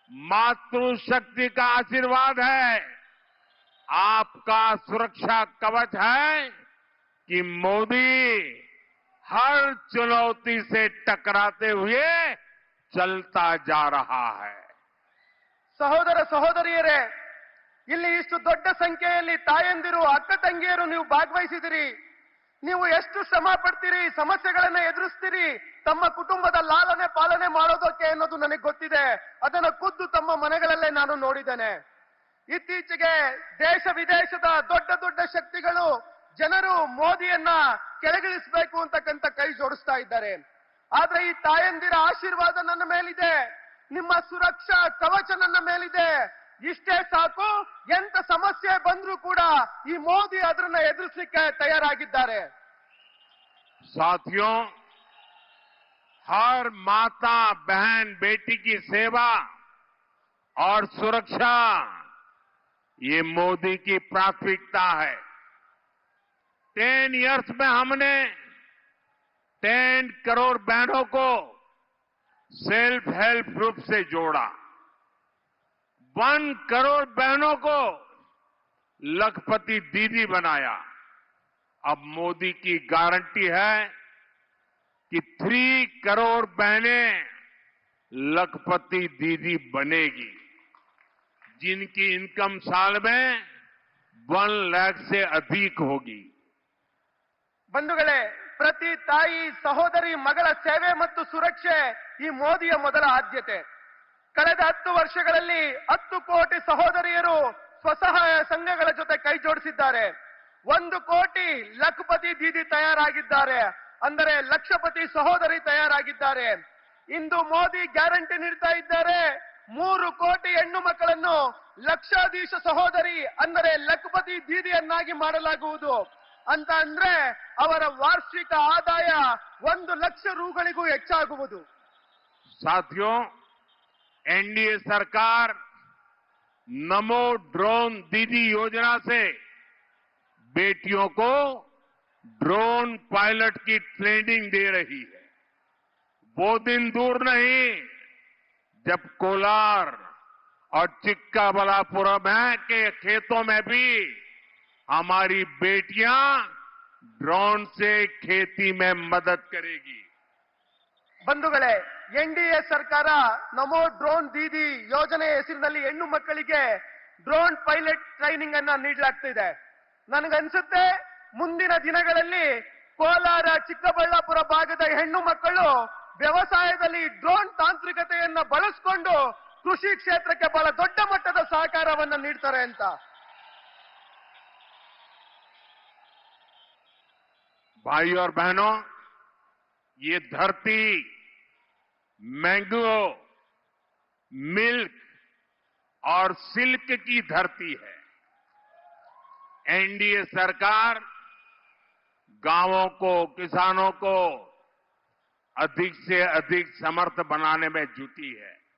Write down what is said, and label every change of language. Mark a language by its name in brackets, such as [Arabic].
[Hindi] मातृशक्ति का आशीर्वाद है, आपका सुरक्षा कवच है कि मोदी हर चुनौती से टकराते हुए चलता जा रहा है. [Kannada] ಸಹೋದರ ಸಹೋದರಿಯರೇ, ಇಲ್ಲಿ ಇಷ್ಟು ದೊಡ್ಡ ಸಂಖ್ಯೆಯಲ್ಲಿ ತಾಯಂದಿರು, ಅಕ್ಕ ತಂಗಿಯರು ನೀವು ಭಾಗವಹಿಸಿದಿರಿ. ನೀವು ಎಷ್ಟು ಶ್ರಮ ಪಡ್ತೀರಿ, ಸಮಸ್ಯೆಗಳನ್ನ ಎದುರಿಸ್ತೀರಿ ತಮ್ಮ ಕುಟುಂಬದ ಲಾಲನೆ ಪಾಲನೆ ಮಾಡೋದಕ್ಕೆ ಅನ್ನೋದು ನನಗೆ ಗೊತ್ತಿದೆ. ಅದನ್ನು ಖುದ್ದು ತಮ್ಮ ಮನೆಗಳಲ್ಲೇ ನಾನು ನೋಡಿದ್ದೇನೆ. ಇತ್ತೀಚೆಗೆ ದೇಶ ವಿದೇಶದ ದೊಡ್ಡ ದೊಡ್ಡ ಶಕ್ತಿಗಳು ಜನರು ಮೋದಿಯನ್ನ ಕೆಳಗಿಳಿಸಬೇಕು ಅಂತಕ್ಕಂಥ ಕೈ ಜೋಡಿಸ್ತಾ ಇದ್ದಾರೆ. ಆದ್ರೆ ಈ ತಾಯಂದಿರ ಆಶೀರ್ವಾದ ನನ್ನ ಮೇಲಿದೆ, ನಿಮ್ಮ ಸುರಕ್ಷಾ ಕವಚ ನನ್ನ ಮೇಲಿದೆ. ಇಷ್ಟೇ ಸಾಕು, ಎಂತ ಸಮಸ್ಯೆ ಬಂದ್ರೂ ಕೂಡ ಈ ಮೋದಿ ಅದನ್ನ ಎದುರಿಸಲಿಕ್ಕೆ ತಯಾರಾಗಿದ್ದಾರೆ. [Hindi] साथियों, हर माता बहन बेटी की सेवा और सुरक्षा ये मोदी की प्राथमिकता है. 10 इयर्स में हमने 10 करोड़ बहनों को सेल्फ हेल्प ग्रुप से जोड़ा. 1 करोड़ बहनों को लखपति दीदी बनाया. अब मोदी की गारंटी है कि 3 करोड़ बहनें लखपति दीदी बनेगी, जिनकी इनकम साल में 1 लाख से अधिक होगी. [Kannada] ಬಂಧುಗಳೇ, ಪ್ರತಿ ತಾಯಿ ಸಹೋದರಿ ಮಗಳ ಸೇವೆ ಮತ್ತು ಸುರಕ್ಷೆ ಈ ಮೋದಿಯ ಮೊದಲ ಆದ್ಯತೆ. ಕಳೆದ 10 ವರ್ಷಗಳಲ್ಲಿ 10 ಕೋಟಿ ಸಹೋದರಿಯರು ಸ್ವಸಹಾಯ ಸಂಘಗಳ ಜೊತೆ ಕೈ ಜೋಡಿಸಿದ್ದಾರೆ. 1 ಕೋಟಿ ಲಖಪತಿ ದೀದಿ ತಯಾರಾಗಿದ್ದಾರೆ, ಅಂದರೆ ಲಕ್ಷಪತಿ ಸಹೋದರಿ ತಯಾರಾಗಿದ್ದಾರೆ. ಇಂದು ಮೋದಿ ಗ್ಯಾರಂಟಿ ನೀಡ್ತಾ ಇದ್ದಾರೆ, 3 ಕೋಟಿ ಹೆಣ್ಣು ಮಕ್ಕಳನ್ನು ಲಕ್ಷಾಧೀಶ ಸಹೋದರಿ ಅಂದರೆ ಲಖಪತಿ ದೀದಿಯನ್ನಾಗಿ ಮಾಡಲಾಗುವುದು ಅಂತ. ಅಂದ್ರೆ ಅವರ ವಾರ್ಷಿಕ ಆದಾಯ 1 ಲಕ್ಷ ರೂಗಳಿಗೂ ಹೆಚ್ಚಾಗುವುದು. [Hindi] साथियों, एनडीए सरकार नमो ड्रोन दीदी योजना से बेटियों को ड्रोन पायलट की ट्रेनिंग दे रही है. वो दिन दूर नहीं जब कोलार और चिक्काबलापुरम के खेतों में भी हमारी बेटियां ड्रोन से खेती में मदद करेगी. [Kannada] ಬಂಧುಗಳೇ, ಎನ್ಡಿಎ ಸರ್ಕಾರ ನಮೋ ಡ್ರೋನ್ ದೀದಿ ಯೋಜನೆ ಹೆಸರಿನಲ್ಲಿ ಹೆಣ್ಣು ಮಕ್ಕಳಿಗೆ ಡ್ರೋನ್ ಪೈಲಟ್ ಟ್ರೈನಿಂಗ್ ಅನ್ನ ನೀಡಲಾಗ್ತಿದೆ. ನನಗನ್ಸುತ್ತೆ ಮುಂದಿನ ದಿನಗಳಲ್ಲಿ ಕೋಲಾರ ಚಿಕ್ಕಬಳ್ಳಾಪುರ ಭಾಗದ ಹೆಣ್ಣು ಮಕ್ಕಳು ವ್ಯವಸಾಯದಲ್ಲಿ ಡ್ರೋನ್ ತಾಂತ್ರಿಕತೆಯನ್ನ ಬಳಸಿಕೊಂಡು ಕೃಷಿ ಕ್ಷೇತ್ರಕ್ಕೆ ಬಹಳ ದೊಡ್ಡ ಮಟ್ಟದ ಸಹಕಾರವನ್ನ ನೀಡ್ತಾರೆ ಅಂತ. [Hindi] भाई और बहनों, ये धरती मैंगो, मिल्क और सिल्क की धरती है. एनडीए सरकार गांवों को, किसानों को अधिक से अधिक समर्थ बनाने में जुटी है.